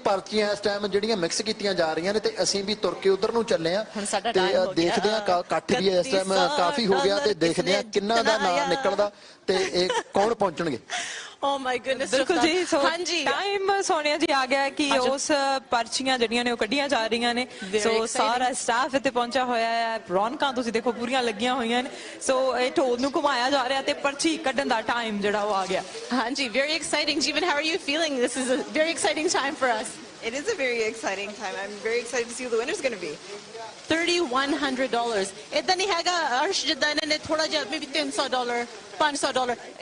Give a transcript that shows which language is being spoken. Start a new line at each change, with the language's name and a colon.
Punjabi: ਪਰਚੀਆਂ ਇਸ ਟਾਈਮ ਜਿਹੜੀਆਂ ਮਿਕਸ ਕੀਤੀਆਂ ਜਾ ਰਹੀਆਂ ਨੇ, ਤੇ ਅਸੀਂ ਵੀ ਤੁਰ ਕੇ ਉਧਰ ਨੂੰ ਚੱਲੇ ਆ, ਤੇ ਦੇਖਦੇ ਆ ਇਕੱਠ ਵੀ ਇਸ ਟਾਈਮ ਕਾਫੀ ਹੋ ਗਿਆ, ਤੇ ਦੇਖਦੇ ਆ ਕਿੰਨਾ ਦਾ ਨਾਂ ਨਿਕਲਦਾ ਤੇ ਇਹ ਕੌਣ ਪਹੁੰਚਣਗੇ।
English: Oh my goodness.
Punjabi: ਬਿਲਕੁਲ ਜੀ ਸੋ ਹਾਂਜੀ ਟਾਈਮ ਸੋਨੀਆ ਜੀ ਆ ਗਿਆ ਕਿ ਉਸ ਪਰਚੀਆਂ ਜਿਹੜੀਆਂ ਨੇ ਉਹ ਕੱਢੀਆਂ ਜਾ ਰਹੀਆਂ ਨੇ ਸੋ ਸਾਰਾ ਸਟਾਫ ਇੱਥੇ ਪਹੁੰਚਿਆ ਹੋਇਆ ਹੈ ਰੌਣਕਾਂ ਤੁਸੀਂ ਦੇਖੋ ਪੂਰੀਆਂ ਲੱਗੀਆਂ ਹੋਈਆਂ ਨੇ ਸੋ ਇਹ ਢੋਲ ਨੂੰ ਘੁਮਾਇਆ ਜਾ ਰਿਹਾ ਤੇ ਪਰਚੀ ਕੱਢਣ ਦਾ ਟਾਈਮ ਜਿਹੜਾ ਉਹ ਆ ਗਿਆ
English: ਹਾਂਜੀ very exciting Jeevan how are you feeling this is a very exciting time for us It is a very exciting time. I'm very excited to see who the winner's going to be.
Punjabi: $3,100 ਇਦਾਂ ਨਹੀਂ ਹੈਗਾ ਅਰਸ਼ ਜਿੱਦਾਂ ਇਹਨਾਂ ਨੇ ਥੋੜਾ ਜਿਹਾ ਵੀ $300 $500